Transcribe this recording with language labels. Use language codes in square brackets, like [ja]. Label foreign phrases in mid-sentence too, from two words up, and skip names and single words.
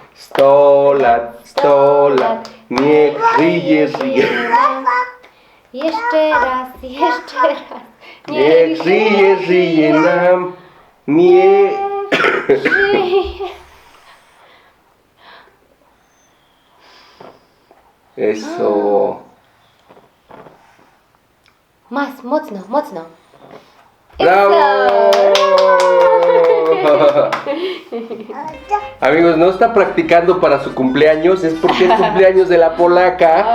[pl] 100 lat, 100 lat, niech żyje, żyje. Jeszcze raz, jeszcze raz. Niech żyje, żyje nam. Niech żyje. [es] Eso. Más, [pl] mocno, mocno. [es] ¡Bravo! Amigos, no está practicando para su cumpleaños, es porque es cumpleaños de la polaca.